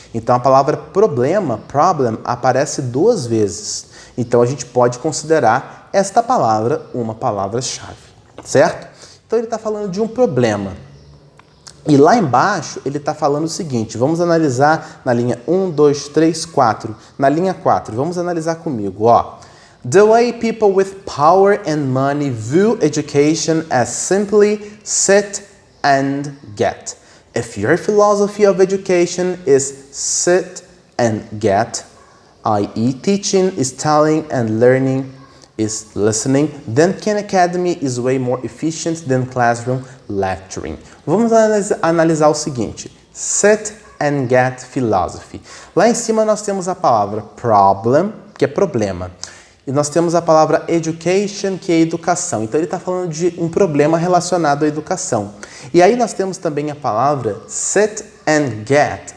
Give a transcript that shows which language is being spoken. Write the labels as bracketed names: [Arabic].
[Portuguese] Então a palavra problema, problem, aparece 2 vezes. Então a gente pode considerar esta palavra uma palavra-chave, certo? Então ele está falando de um problema. E lá embaixo ele está falando o seguinte, vamos analisar na linha 1, 2, 3, 4. Na linha 4, vamos analisar comigo, ó. [English] The way people with power and money view education as simply sit and get. If your philosophy of education is sit and get, i.e. teaching is telling and learning is listening, then Khan Academy is way more efficient than classroom lecturing. [Portuguese] Vamos analisar o seguinte, sit and get philosophy. Lá em cima nós temos a palavra problem, que é problema. E nós temos a palavra education, que é educação. Então ele está falando de um problema relacionado à educação. E aí nós temos também a palavra sit and get.